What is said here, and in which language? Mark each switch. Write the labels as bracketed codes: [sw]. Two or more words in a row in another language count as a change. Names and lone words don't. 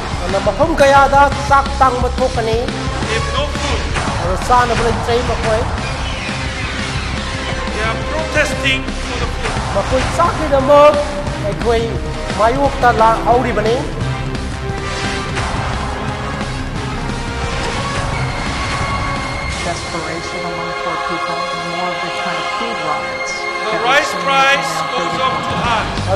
[mni] ꯑꯗꯨꯅ ꯃꯐꯝ ꯀꯌꯥꯗ ꯆꯥꯛ ꯇꯥꯡꯕ ꯊꯣꯛꯀꯅꯤ [en] They have no food. [mni] ꯑꯗꯨ ꯆꯥꯅꯕ ꯂꯩꯇ꯭ꯔꯦ ꯃꯈꯣꯏ [en] They are protesting for the food. [mni] ꯃꯈꯣꯏ ꯆꯥꯛꯀꯤꯗꯃꯛ ꯑꯩꯈꯣꯏ ꯃꯥꯌꯣꯛꯇ ꯍꯧꯔꯤꯕꯅꯤ [en] Desperation among poor people, more of the kind of food riots. The that we've rice seen price in goes up too high.